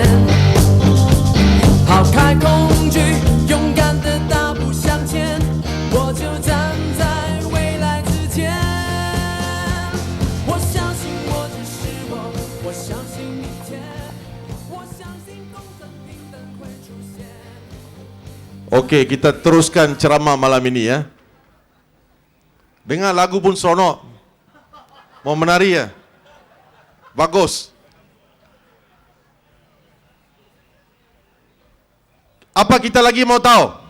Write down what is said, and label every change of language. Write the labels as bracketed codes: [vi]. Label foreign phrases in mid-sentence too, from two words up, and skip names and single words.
[zh] 抛开恐惧，勇敢的大步向前，我就站在未来之间。我相信我就是我，我相信明天，我相信公正平等会出现。 [ms] Okey, kita teruskan ceramah malam ini ya. Dengar lagu pun seronok. Mau menari ya? Bagus. Apa kita lagi mau tahu?